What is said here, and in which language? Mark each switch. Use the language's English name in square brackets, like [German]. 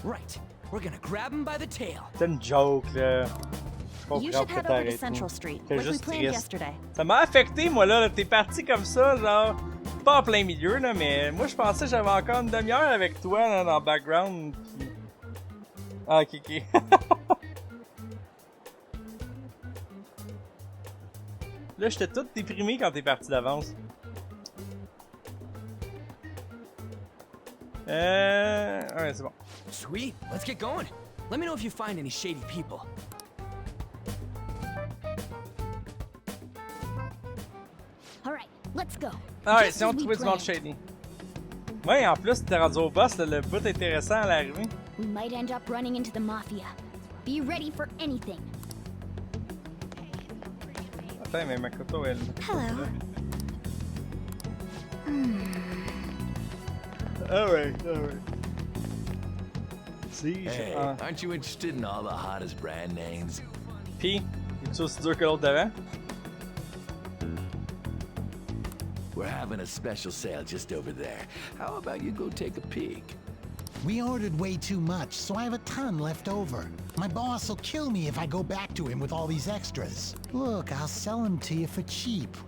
[English] Right, we're gonna grab him by the tail. [French] C'est une joke, là. [English] You should head over to Central Street, like we planned yesterday. [French] Ça m'a affecté, moi, là. T'es parti comme ça, genre... Pas en plein milieu, là, mais moi, je pensais que j'avais encore une demi-heure avec toi, là, dans le background. Puis... Ah, ok. Là, j'étais tout déprimé quand t'es parti d'avance. Ouais, c'est bon. [English] Sweet, let's get going. Let me know if you find any shady people. Alright, let's go. [French] Alright, si on trouvait du monde shady. Ouais, en plus, t'es rendu au boss, le bout intéressant à l'arrivée. [English] We might end up running into the mafia. Be ready for anything. [French] Attends, mais Makoto, elle... [English] Hello. Alright. See? Hey, aren't you interested in all the hottest brand names? [French] P, es-tu aussi dur que l'autre d'avant? [English] We're having a special sale just over there. How about you go take a peek? We ordered way too much, so I have a ton left over. My boss will kill me if I go back to him with all these extras. Look, I'll sell them to you for cheap.